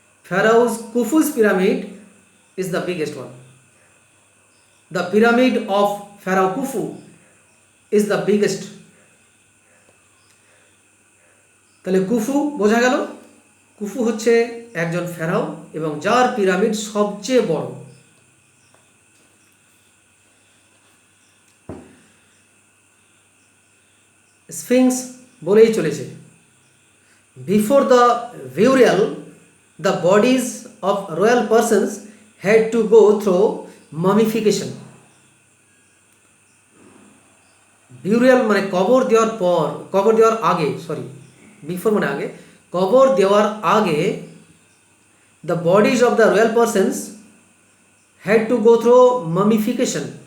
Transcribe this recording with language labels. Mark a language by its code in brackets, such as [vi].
[en] Pharaoh's Khufu's pyramid is the biggest one. The pyramid of Pharaoh Khufu is the biggest. [bn] তাহলে কুফু বোঝা গেল, কুফু হচ্ছে একজন ফেরাও এবং যার পিরামিড সবচেয়ে বড়। স্ফিংস বলেই চলেছে, [en] Before the burial the bodies of royal persons had to go through mummification. [bn] Burial মানে কবর দেওয়ার পর, কবর দেওয়ার আগে, বিফোর মানে আগে, কবর দেওয়ার আগে [en] the bodies of the royal persons had to go through mummification.